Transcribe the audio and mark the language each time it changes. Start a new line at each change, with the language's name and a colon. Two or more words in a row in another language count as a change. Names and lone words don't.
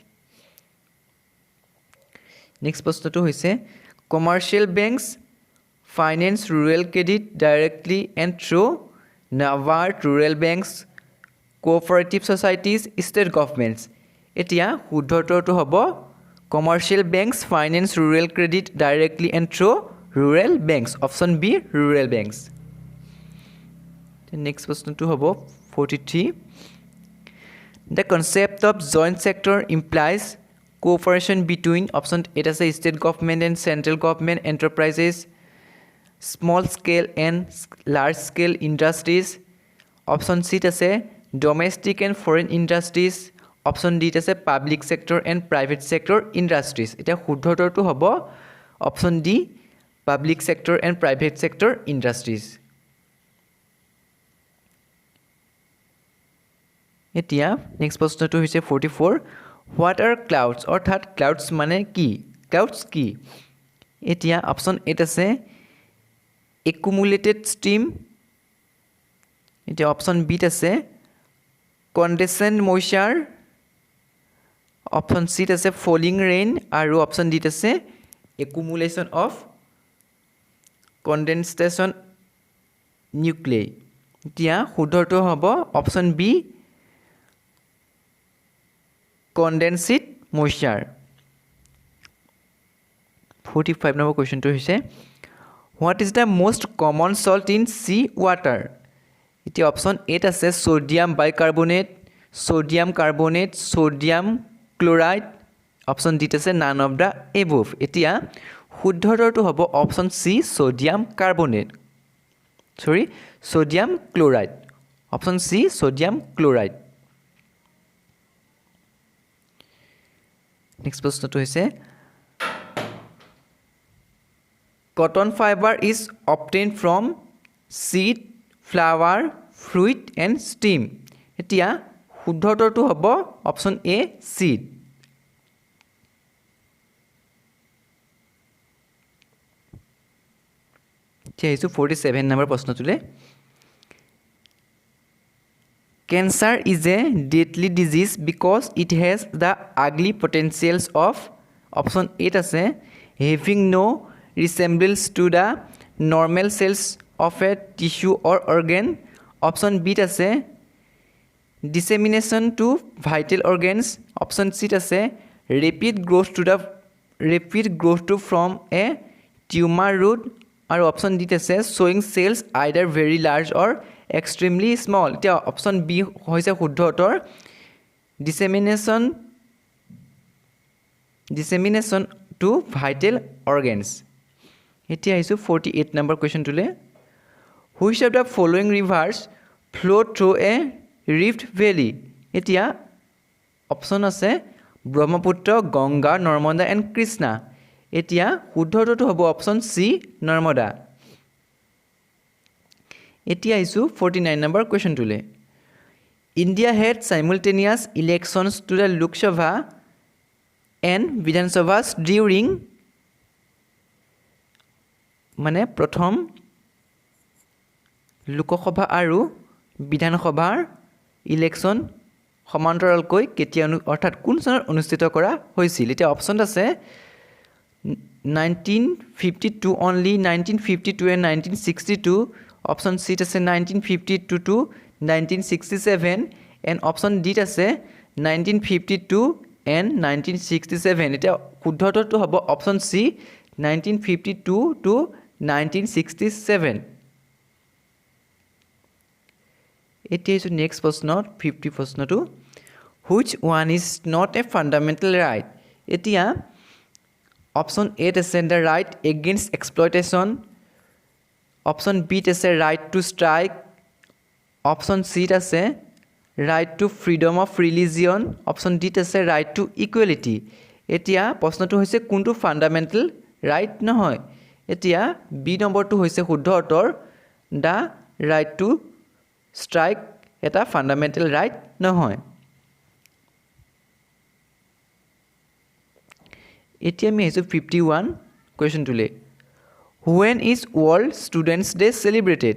English: নেক্সট
Assamese: প্ৰশ্নটো হৈছে
English: commercial banks finance rural credit directly and through NABARD rural banks cooperative societies state governments
Assamese: এতিয়া শুদ্ধটো হ'ব
English: commercial banks finance rural credit directly and through rural banks option B rural banks নেক্সট
Assamese: প্ৰশ্নটো হ'ব
English: 43 The concept of joint sector implies cooperation between option A is state government and central government enterprises, small scale and large scale industries. Option C is domestic and foreign industries. Option D is public sector and private sector industries. Eta
Assamese: শুদ্ধটো হ'ব
English: option D public sector and private sector industries.
Assamese: এতিয়া নেক্সট প্ৰশ্নটো হৈছে 44
English: what are clouds
Assamese: অৰ্থাৎ ক্লাউডছ মানে কি ক্লাউডছ কি এতিয়া অপশ্যন এত আছে
English: accumulated stream
Assamese: এতিয়া অপশ্যন বিত আছে
English: condensate moisture
Assamese: অপশ্যন চিত আছে
English: falling rain
Assamese: আৰু অপশ্যন ডিত আছে
English: accumulation of condensation nuclei
Assamese: এতিয়া শুদ্ধটো হ'ব অপশ্যন বি
English: condensate moisture 45 number question
Assamese: তো হৈছে
English: what is the most common salt in sea water iti option A ase sodium bicarbonate sodium carbonate sodium chloride option D ase none of the above
Assamese: এতিয়া শুদ্ধটো হ'ব
English: option C sodium carbonate sodium chloride option C sodium chloride next
Assamese: প্ৰশ্নটো হৈছে
English: cotton fiber is obtained from seed flower fruit and stem
Assamese: এতিয়া শুদ্ধটো হ'ব
English: অপশ্যন A seed
Assamese: এতিয়া 47 নম্বৰ প্ৰশ্নটোলে
English: Cancer is a deadly disease because it has the ugly potentials of option A ase having no resemblance to the normal cells of a tissue or organ. Option B ase dissemination to vital organs. Option C ase rapid growth to from a tumor root. Or option D ase showing cells either very large or extremely small
Assamese: এতিয়া অপশ্যন বি হৈছে শুদ্ধতৰ
English: dissemination to vital organs
Assamese: এতিয়া আহিছো 48 নম্বৰ কোৱেশ্চনটোলে
English: which of the following rivers flow through a rift valley
Assamese: এতিয়া অপশ্যন আছে ব্ৰহ্মপুত্ৰ গংগা নৰ্মদা এণ্ড কৃষ্ণা এতিয়া শুদ্ধটো হ'ব অপশ্যন চি নৰ্মদা এতিয়া আহিছো 49 নম্বৰ কোৱেশ্চনটোলে
English: India had simultaneous elections to the Lok Sabha and Vidhan Sabhas during
Assamese: মানে প্ৰথম লোকসভা আৰু বিধানসভাৰ ইলেকশ্যন সমান্তৰালকৈ কেতিয়া অৰ্থাৎ কোন চনত অনুষ্ঠিত কৰা হৈছিল এতিয়া অপশ্যন আছে
English: 1952 only 1952 and 1962 option C is 1952 to 1967 and option D is 1952 and 1967
Assamese: এটা শুদ্ধটো হ'ব
English: option C 1952 to 1967 এতিয়া is next
Assamese: প্ৰশ্ন 50 প্ৰশ্নটো
English: which one is not a fundamental right এতিয়া option A is the right against exploitation option B is right to strike option C is right to freedom of religion option D is right to equality
Assamese: এতিয়া প্ৰশ্নটো হৈছে কোনটো
English: fundamental right
Assamese: নহয় এতিয়া বি নম্বৰটো হৈছে শুদ্ধ উত্তৰ
English: the right
Assamese: টুষ্ট্ৰাইক এটা
English: fundamental right
Assamese: নহয় এতিয়া আমি আহিছোঁ 51 কুৱেশ্যনটোলৈ
English: When is World Students Day celebrated?